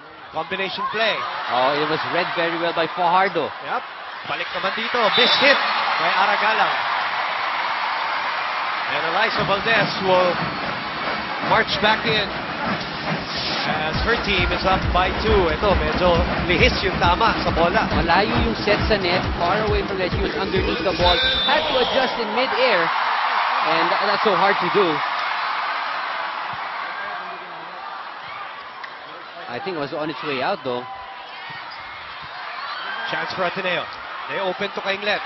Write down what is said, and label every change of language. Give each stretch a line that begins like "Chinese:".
English: Combination play. Oh, it was read very well by Fajardo. Yep.
Filipino: Balik naman dito.
English: Miss hit by Aragalang. And Eliza Valdez will march back in as her team is up by 2.
Filipino: Ito, medyo lihis yung tama sa bola. Malayo yung set sa net,
English: far away from that. She was underneath the ball. Had to adjust in mid-air. And that's so hard to do. I think it was on its way out though. Chance for Ateneo. They open to Kainglet.